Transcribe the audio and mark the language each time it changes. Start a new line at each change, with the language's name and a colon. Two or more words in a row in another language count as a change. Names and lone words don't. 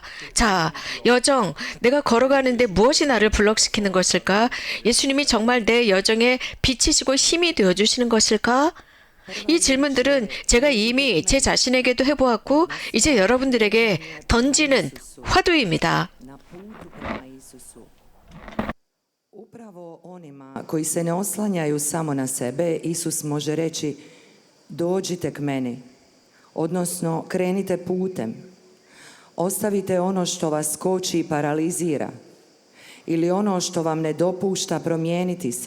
Korean: 자, 여정, 내가 걸어가는데 무엇이 나를 블록시키는 것일까? 예수님이 정말 내 여정의 빛이시고 힘이 되어주시는 것일까? 이 질문들은 제가 이미 제 자신에게도 해보았고 이제 여러분들에게 던지는 화두입니다.
Croatian: Upravo onima koji se ne oslanjaju samo na sebe, Isus može reći: dođite k meni, odnosno krenite putem. Ostavite ono što vas koči i paralizira ili ono što vam ne dopušta promijeniti se.